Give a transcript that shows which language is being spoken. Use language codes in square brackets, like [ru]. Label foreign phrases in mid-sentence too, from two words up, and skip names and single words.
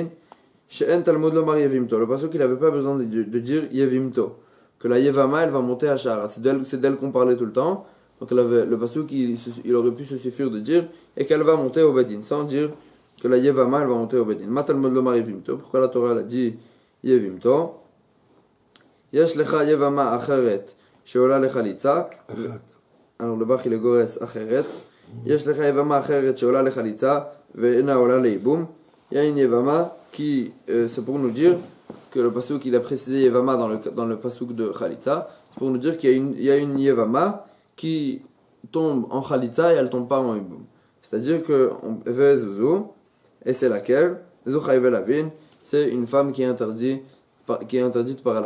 [he] שאין תלמוד לומר יבמתו, [fr] le passage qu'il n'avait pas besoin de dire Yevimto, que la Yevama elle va monter à Shahara, c'est d'elle qu'on parlait tout le temps, donc le passage il aurait pu se suffire de dire et qu'elle va monter au Bedin, sans dire que la Yevama elle va monter au Bedin. [he] מה תלמוד לומר יבמתו, [fr] pourquoi la Torah elle a dit Yevimto? [he] יש לך יבמה אחרת שעולה לחליצה, [fr] alors le Bach il est [he] גורס אחרת. יש לך יבמה אחרת שעולה לחליצה ואינה עולה לייבום. [fr] Il y a une yevama qui, c'est pour nous dire que le pasuk il a précisé yevama dans le pasuk de Khalitza, c'est pour nous dire qu'il y a une yevama qui tombe en Khalitza et elle tombe pas en yibum. C'est-à-dire que et c'est laquelle c'est une femme qui est interdite par Allah.